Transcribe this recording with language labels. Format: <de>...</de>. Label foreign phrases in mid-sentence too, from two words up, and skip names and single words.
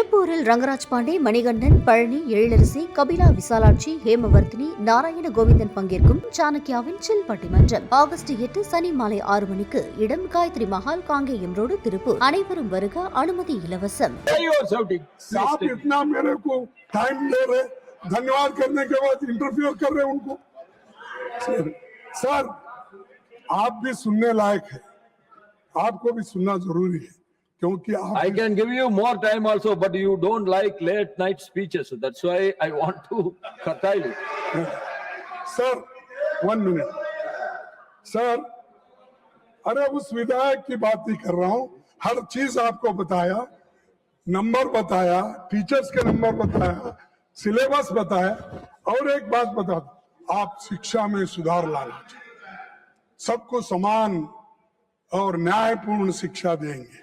<ta>திருப்பூரில் ரங்கராஜ் பாண்டே, மணிகண்டன், பழனி, எழிலரசி, கபிலா விசாலாட்சி, ஹேமவர்த்தினி, நாராயண கோவிந்தன் பங்கேற்கும் சாணக்கியாவின் சில் பட்டிமன்றம் ஆகஸ்ட் 8 சனி மாலை 6 மணிக்கு. இடம் காயத்ரி மஹால், காங்கேயம் ரோடு, திருப்பூர். அனைவரும் வருக. அனுமதி இலவசம்.</ta> <hi>धन्यवाद करने के बाद इंटरव्यू कर रहे हैं उनको। सर, आप भी सुनने लायक है, आपको भी सुनना जरूरी है क्योंकि</hi> <en>I can give you more time also, but you don't like late night speeches, so that's why I want to curtail it.</en> <hi>सर 1 मिनट सर, अरे उस विधायक की बात नहीं कर रहा हूं, हर चीज आपको बताया, नंबर बताया, टीचर्स के नंबर बताया, सिलेबस बताया। और एक बात बता दो, आप शिक्षा में सुधार लाना चाहिए, सबको समान और न्यायपूर्ण शिक्षा देंगे।</hi>